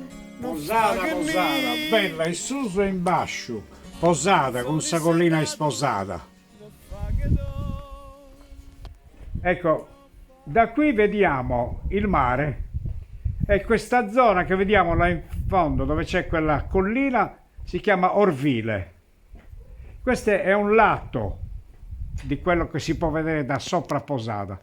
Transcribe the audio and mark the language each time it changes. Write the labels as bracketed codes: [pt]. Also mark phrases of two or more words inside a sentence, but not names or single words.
[it] Posada, bella in su e in basso. Posada con sa collina sposata. Ecco, da qui vediamo il mare e questa zona che vediamo là in fondo dove c'è quella collina si chiama Orvile. Questo è un lato di quello che si può vedere da sopra Posada.